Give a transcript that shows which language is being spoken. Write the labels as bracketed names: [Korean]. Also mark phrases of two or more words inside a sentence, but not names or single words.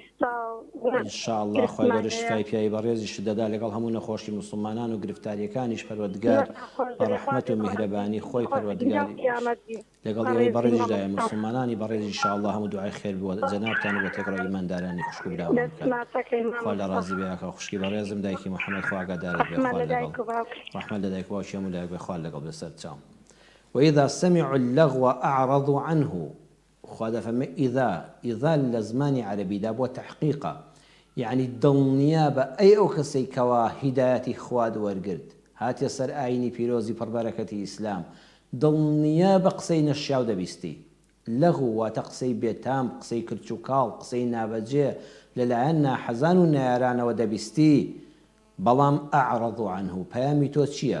[Central Kurdish] ئینشاءڵڵا خوای گەورە شیفای پیاوی بەڕێزیش دەدا لەگەڵ هەموو نەخۆشی مسلمانان و گرفتاریەکانیش پەروەردگار بە ڕەحمەت و میهرەبانی خۆی پەروەردگار لەگەڵ ئێوەی بەڕێزیشدایە مسلمانانی بەڕێزی ئینشاءڵڵا هەموو دوعای خێر بووە جەنابتان و بە تێکڕای ئیماندارانی خوشک و براوان بکەن. خوا لە ڕازی بێ خوشکی بەڕێزم دایکی محەممەد خوا ئاگادارت بێ، خوا لەگەڵ ڕەحمەت لە دایک و باوکی هەموو لایەک بێ، خوا لەگەڵ بێ سەرچاو. [Arabic] وإذا سمعوا اللغو أعرضوا عنه. [Central Kurdish] خوا دەفەرمێ ئیذا لە زمانی عەرەبیدا بۆ تەحقیقە، یعنی دڵنیا بە ئەو کەسەی کەوا هیدایەتی خوا وەرگرت هاتیە سەر ئاینی پیرۆزی پڕبەرەکەتی ئیسلام، دڵنیا بە قسەی نەشیاو دەبیستی، لەغو واتە قسەی بێتام، قسەی کرچ و کاڵ، قسەی نابەجێ لەلایەن ناحەزان و نایارانەوە دەبیستی، بەڵام [Arabic] ئەعرەض عنه [Central Kurdish] پەیامی تۆ چییە؟